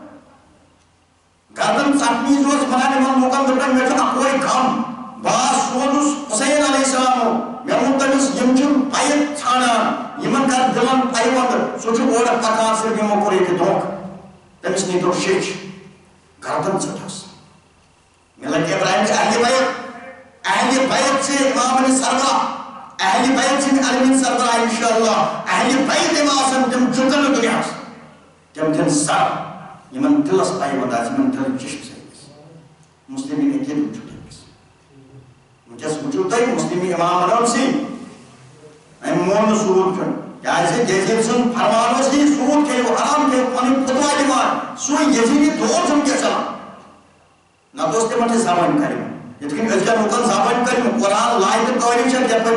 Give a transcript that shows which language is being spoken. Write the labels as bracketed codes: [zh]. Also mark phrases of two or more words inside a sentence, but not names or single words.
[ks] گردن ژٹنہٕ وِزِ اوس ونان یِمن لوٗکن دوٚپُن مےٚ چھُ اکوے غم بہٕ سوزُس حُسین [ar] علیہ السلام [ks] مےٚ ووٚن تٔمِس یِم چھِ بیعت ژھانڈان یِمن کر دِلن پیوند سُہ چھُ اورٕ پکان صرف یِمو کوٚر ییٚتہِ دھوکہٕ تٔمِس نیٖتو شیٚچھ گردن ژٔٹہوس ملت ابراہیم چھِ اہلِ بیت سے امام سربراہ اہلِ بیت سٕنٛدۍ علمِ سربراہ انشاءاللہ اہلِ بیت یِم آسن تِم جُکن نہٕ دُنیاہس تِم دِن سر یِمن دِلس پیوند آسہِ یِمن دِلٕچ چشم سۭتۍ مسلمین عقیٖدٕ وٕچھِو تٔمِس وٕنکیٚس وٕچھِو تُہۍ مسلمی امام بنٲو سی أمۍ مون نہٕ سوٗد کھیوٚن کیازِ یزیٖد سُنٛد فرمان اوس یی سوٗد کھیٚیِو حرام کھیٚیِو پنٕنۍ فتوا دِوان سُے یزیٖدی دور چھُ وٕنکیٚس چلان نتہٕ اوس تِمن تہِ زبٲنۍ کٔرمٕژ یِتھ کٔنۍ أزکٮ۪ن لُکن زبٲنۍ کٔرمٕژ قرآن لایہِ تہٕ تعریٖف چھِ یپٲرۍ